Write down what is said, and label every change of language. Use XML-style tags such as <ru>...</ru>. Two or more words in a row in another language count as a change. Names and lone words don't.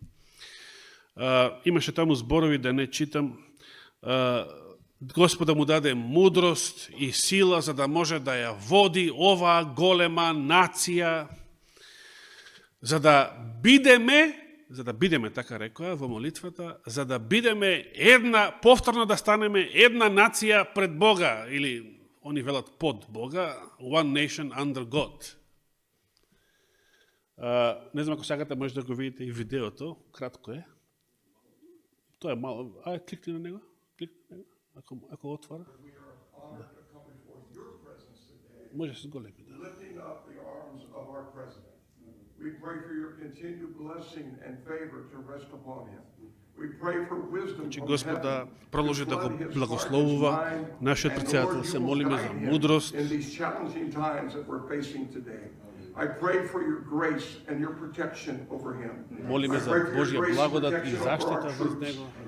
<mk>Имаше таму зборови, да не читам, Господ да му даде мудрост и сила за да може да ја води оваа голема нација, за да бидеме, така рекоа во молитвата, за да бидеме една, повторно да станеме една нација пред Бога, или они велат под Бога,</mk> <en>one nation under God.</en> <mk>Не знам ако сакате, може да го видите и видеото, кратко е. Тоа е мало, кликни на него, ако отвара. Да. Може се големи, да.</mk> <en>We pray for your continued blessing and favor to rest upon him.</en> <mk>Значи, Господ да продолжи да го благословува нашиот претседател. Се молиме за мудрост. Молиме за Божја благодат и заштита врз него.</mk>